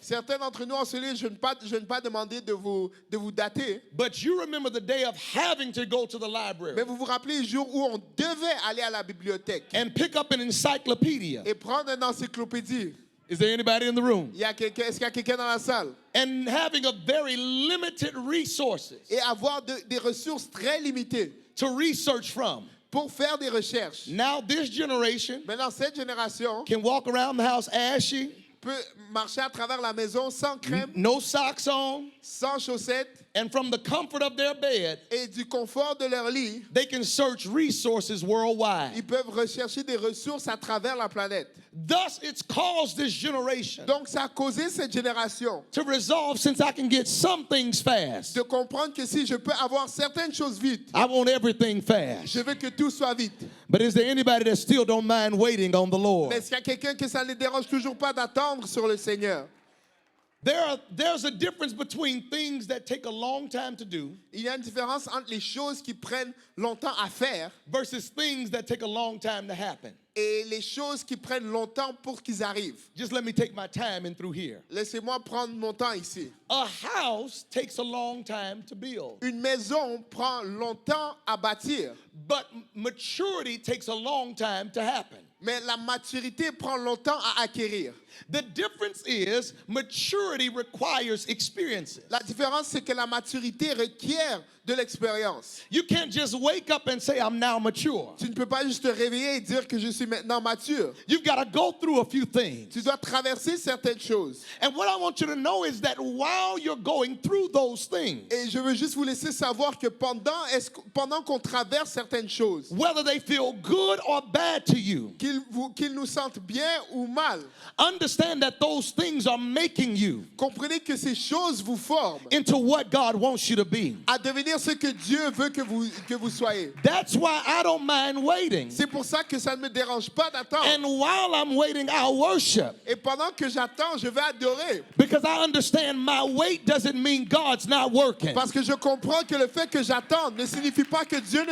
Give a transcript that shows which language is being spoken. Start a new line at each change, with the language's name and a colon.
French: Certains d'entre nous en ce lieu, je ne pas demander de vous dater,
English: but you remember the day of having to go to the library
French: mais vous vous rappelez le jour où on devait aller à la bibliothèque
English: and pick up an encyclopedia.
French: et prendre une encyclopédie.
English: Is there anybody in the room?
French: Est-ce qu'il y a quelqu'un dans la salle?
English: And having a very limited resources
French: Et avoir des ressources très limitées
English: to research from.
French: pour faire des recherches.
English: Now this generation
French: Maintenant, cette génération
English: can walk around the house ashy,
French: peut marcher à travers la maison sans crème,
English: no socks on,
French: sans chaussettes,
English: and from the comfort of their bed,
French: et du confort de leur lit,
English: they can search resources worldwide.
French: ils peuvent rechercher des ressources à travers la planète.
English: Thus, it's caused this generation
French: Donc, ça a causé cette génération
English: to resolve, since I can get some things fast,
French: de comprendre que si je peux avoir certaines choses vite,
English: I want everything fast.
French: je veux que tout soit vite.
English: But is there anybody that still don't mind waiting on the Lord?
French: Mais est-ce qu'il y a quelqu'un que ça ne dérange toujours pas d'attendre sur le Seigneur?
English: There's a difference between things that take a long time to do
French: Il y a une différence entre les choses qui prennent longtemps à faire
English: versus things that take a long time to happen.
French: et les choses qui prennent longtemps pour qu'ils arrivent.
English: Just let me take my time in through here.
French: Laissez-moi prendre mon temps ici.
English: A house takes a long time to build,
French: Une maison prend longtemps à bâtir,
English: but maturity takes a long time to happen.
French: mais la maturité prend longtemps à acquérir.
English: The difference is maturity requires experiences.
French: La différence, c'est que la maturité requiert de l'expérience.
English: You can't just wake up and say, I'm now mature.
French: Tu ne peux pas juste te réveiller et dire que je suis maintenant mature.
English: You've got to go through a few things.
French: Tu dois traverser certaines choses.
English: And what I want you to know is that while you're going through those things,
French: Et je veux juste vous laisser savoir que pendant qu'on traverse certaines choses,
English: whether they feel good or bad to you,
French: qu'ils nous sentent bien ou mal,
English: understand that those things are making you
French: comprenez que ces choses vous forment
English: into what God wants you to be.
French: à devenir ce que Dieu veut que vous soyez.
English: That's why I don't mind waiting.
French: C'est pour ça que ça ne me dérange pas d'attendre.
English: And while I'm waiting, I'll worship.
French: Et pendant que j'attends, je vais adorer.
English: Because I understand my wait doesn't mean God's not working.
French: Parce que je comprends que le fait que j'attende ne signifie pas que Dieu ne